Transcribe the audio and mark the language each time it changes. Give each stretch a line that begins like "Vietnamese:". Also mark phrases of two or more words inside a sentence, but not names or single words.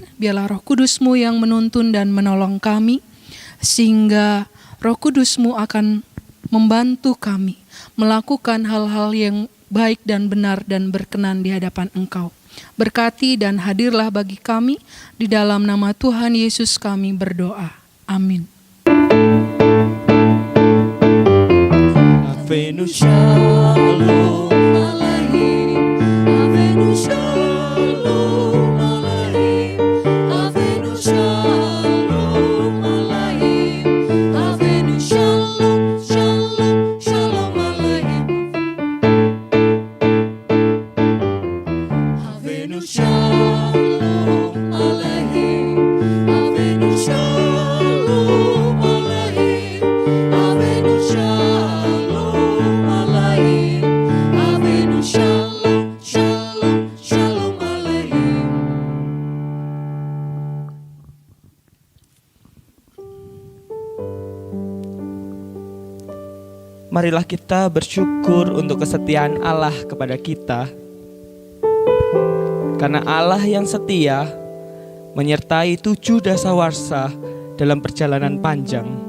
Indonesian: Biarlah Roh Kudus-Mu yang menuntun dan menolong kami, sehingga Roh Kudus-Mu akan membantu kami melakukan hal-hal yang baik dan benar dan berkenan di hadapan Engkau. Berkati dan hadirlah bagi kami, di dalam nama Tuhan Yesus kami berdoa. Amin.
Hebrew: הבאנו שלום עליכם, הבאנו שלום עליכם, הבאנו שלום עליכם, הבאנו שלום, שלום, שלום עליכם, הבאנו שלום עליכם, הבאנו שלום עליכם, הבאנו שלום עליכם, הבאנו שלום, שלום, שלום עליכם.
Indonesian: Marilah kita bersyukur untuk kesetiaan Allah kepada kita. Karena Allah yang setia menyertai 7 dasawarsa dalam perjalanan panjang.